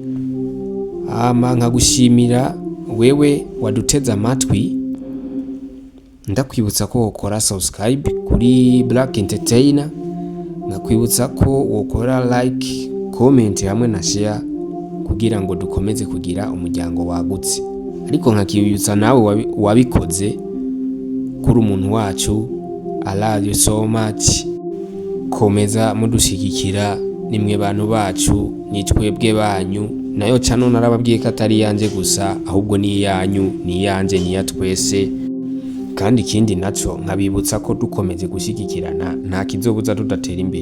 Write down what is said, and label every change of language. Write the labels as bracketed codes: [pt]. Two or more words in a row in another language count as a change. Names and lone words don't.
[rn] Nkagushimira wewe waduteza amatwi, ndakwibutsa ko wokora subscribe kuri Black Entertainer, ngakwibutsa ko wokora [en] like, comment [rn] hamwe na share kugira ngo dukomeze kugira umuryango wagutse. Ariko nkakibutsa nawe wabikoze kuri umuntu wacu, [en] I love you so much. [rn] Komeza mudushigikira, nimwe bantu bacu, nitwebwe banyu. Nayo cano narababwiye ko atari yanje gusa ahubwo ni yanyu, ni yanje, ni ya twese. Kandi ikindi naco nkabibutsa ko dukomeze gushigikirana nta kizobuza tudatera imbere.